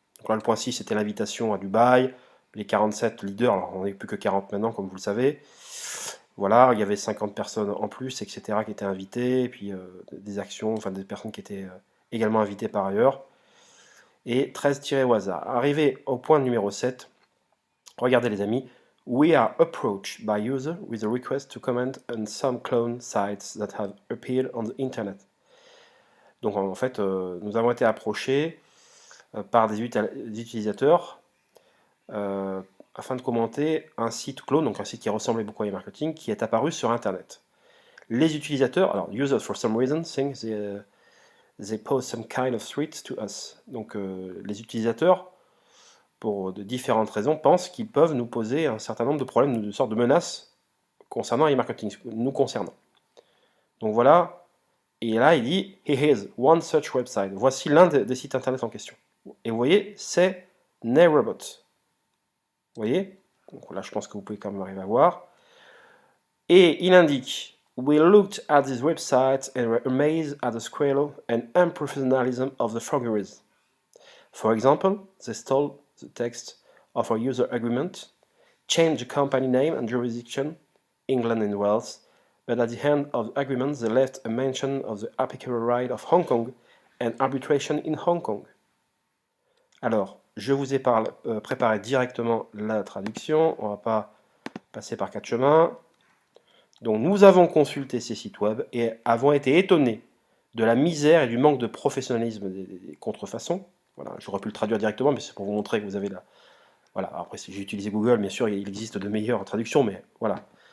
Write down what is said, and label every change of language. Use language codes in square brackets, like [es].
[fr] Donc là, le point 6, c'était l'invitation à Dubaï. Les 47 leaders, alors on n'est plus que 40 maintenant, comme vous le savez. Voilà, il y avait 50 personnes en plus, etc., qui étaient invitées, et puis des actions, enfin des personnes qui étaient également invitées par ailleurs. Et 13 tirés au hasard. Arrivé au point numéro 7, regardez les amis. [en] We are approached by user with a request to comment on some clone sites that have appeared on the internet. [fr] Donc en fait, nous avons été approchés par des utilisateurs euh, afin de commenter un site clone, donc un site qui ressemblait beaucoup à e-marketing, qui est apparu sur Internet. Les utilisateurs, alors [en] users for some reason think they pose some kind of threat to us. [fr] Donc les utilisateurs, pour de différentes raisons, pensent qu'ils peuvent nous poser un certain nombre de problèmes, de sortes de menaces concernant e-marketing, nous concernant. Donc voilà, et là il dit [en] here is one such website. [fr] Voici l'un des sites internet en question. Et vous voyez, c'est Nayrobot. Vous voyez? Donc là, je pense que vous pouvez quand même arriver à voir. Et il indique [en] We looked at this website and were amazed at the scale and unprofessionalism of the forgeries. For example, they stole the text of our user agreement, changed the company name and jurisdiction, England and Wales, but at the end of the agreement they left a mention of the applicable right of Hong Kong and arbitration in Hong Kong. [fr] Alors, je vous ai préparé directement la traduction, on ne va pas passer par quatre chemins. Donc nous avons consulté ces sites web et avons été étonnés de la misère et du manque de professionnalisme des contrefaçons. Voilà, j'aurais pu le traduire directement, mais c'est pour vous montrer que vous avez la... Voilà, après si j'ai utilisé Google, bien sûr, il existe de meilleures traductions, mais voilà.